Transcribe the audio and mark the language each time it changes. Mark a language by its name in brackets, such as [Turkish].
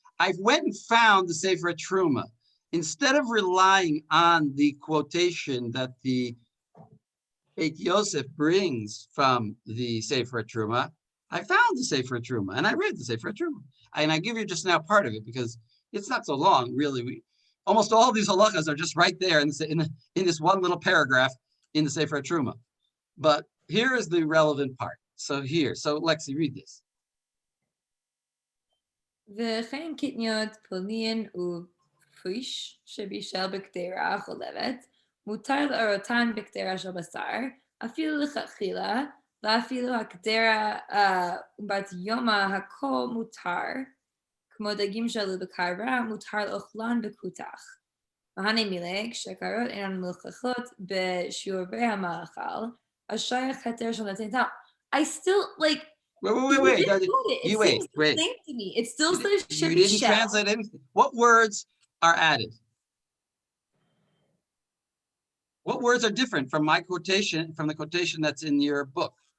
[English] I went and found the Sefer Truma. Instead of relying on the quotation that the Beit Yosef brings from the Sefer Truma, I found the Sefer Truma and I read the Sefer Truma. And I give you just now part of it because it's not so long, really. Almost all of these halachas are just right there in this one little paragraph in the Sefer Truma. But here is the relevant part. So Lexi, read this. [Hebrew] וכן קטניות פולין ופריש שבישל בקדרה חולבת, מותר לאורותן בקדרה של בשר, אפילו לכתחילה, ואפילו הקדרה בת יומא הכל מותר, כמו דגים שלו בקרה, מותר לאוכלן בקותח. והנה מילג, שקרות אינן מלוכלכות בשיעורי המאכל, השייך היתר של נתן טעם. [English] I still, like, Wait. It seems the same to me. It still says you didn't translate anything. What words are added? What words are different from my quotation, from the quotation that's in your book?